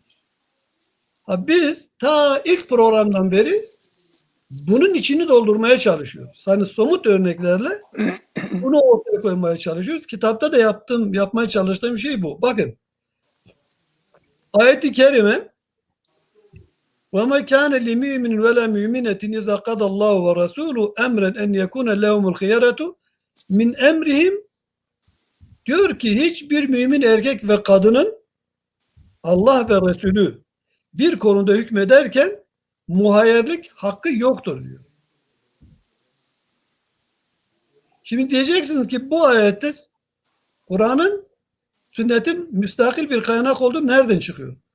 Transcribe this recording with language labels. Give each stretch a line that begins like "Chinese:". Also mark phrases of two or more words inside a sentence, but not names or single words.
Turkish: Biz ta ilk programdan beri bunun içini doldurmaya çalışıyoruz. Hani somut örneklerle bunu ortaya koymaya çalışıyoruz. Kitapta da yapmaya çalıştığım şey bu. Bakın ayet-i kerime
Arabic: وَمَا كَانَ لِمُؤْمِنٍ وَلَا مُؤْمِنَةٍ إِذَا قَضَى اللّٰهُ وَرَسُولُهُ أَمْرًا أَنْ يَكُونَ لَهُمُ الْخِيَرَةُ مِنْ اَمْرِهِمْ
Turkish: diyor ki hiçbir mümin erkek ve kadının Allah ve Resulü bir konuda hükmederken muhayyerlik hakkı yoktur diyor. Şimdi diyeceksiniz ki bu ayette Kur'an'ın sünnetin müstakil bir kaynak olduğu nereden çıkıyor?